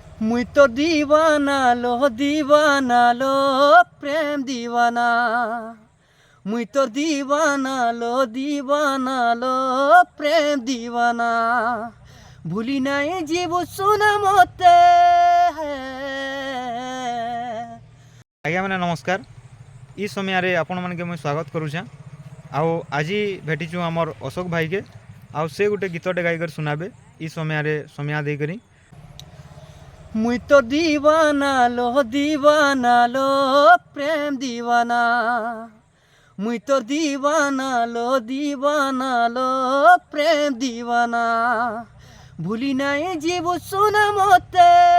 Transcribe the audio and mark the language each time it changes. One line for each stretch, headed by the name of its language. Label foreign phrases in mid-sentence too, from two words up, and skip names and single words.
Sambalpuri: ମୁଇ ତ ଦିୱାନା ଲୋ ପ୍ରେମ ଦିୱାନା। ମୁଇ ତ ଦିୱାନା ଲୋ ପ୍ରେମ ଦିୱାନା। ଭୁଲି ନାଇ ଜୀବ ସୁନା ମତେ। ଆଜ୍ଞା ମାନେ ନମସ୍କାର। ଇ ସମୟରେ ଆପଣମାନଙ୍କୁ ମୁଇଁ ସ୍ୱାଗତ କରୁଛେଁ। ଆଉ ଆଜି ଭେଟିଛୁ ଆମର ଅଶୋକ ଭାଇକେ, ଆଉ ସେ ଗୋଟେ ଗୀତଟେ ଗାଇକରି ଶୁଣାବେ ଇ ସମୟରେ ସମୟା ଦେଇକରି। ମୁଇ ତ ଦିୱାନା ଲୋ ପ୍ରେମ ଦିୱାନା। ମୁଇ ତ ଦିୱାନା ଲୋ ପ୍ରେମ ଦିୱାନା। ଭୁଲି ନାଇ ଜୀବ ସୁନା ମତେ।